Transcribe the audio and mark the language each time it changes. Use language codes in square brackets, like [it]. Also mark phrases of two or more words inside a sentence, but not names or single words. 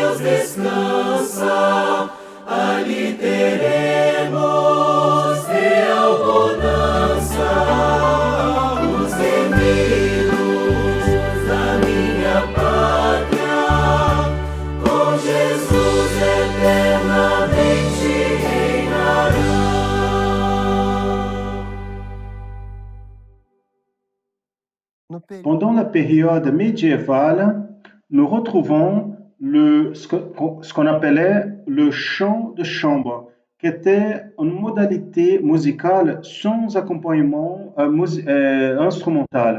[pt] descansa, ali teremos real bonança. Os remidos da minha pátria, com Jesus eternamente reinarão. [fr] Pendant la période médiévale, nous retrouvons ce qu'on appelait le chant de chambre, qui était une modalité musicale sans accompagnement instrumental.